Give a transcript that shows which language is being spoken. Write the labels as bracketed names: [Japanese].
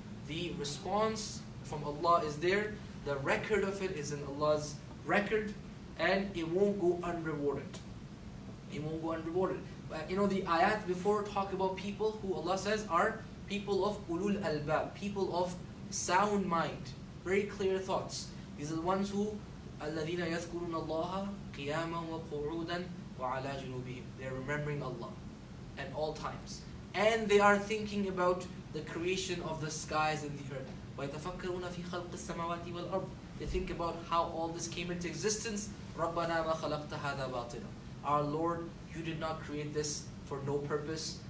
[English] The response from Allah is there, the record of it is in Allah's record, and it won't go unrewarded. It won't go unrewarded. But the ayat before talk about people who Allah says are people of ulul albab, people of sound mind, very clear thoughts. These are the ones who [Arabic] الَّذِينَ يَذْكُرُونَ اللَّهَ قِيَامًا وَقُعُودًا وَعَلَى جُنُوبِهِمْ. [English] They are remembering Allah at all times. And they are thinking about the creation of the skies and the earth. [Arabic] وَيَتَفَكَّرُونَ فِي خَلْقِ السَّمَاوَاتِ وَالْأَرْضِ. [English] They think about how all this came into existence. [Arabic] رَبَّنَا مَا خَلَقْتَ هَذَا بَاطِلًا. [English] Our Lord, you did not create this for no purpose.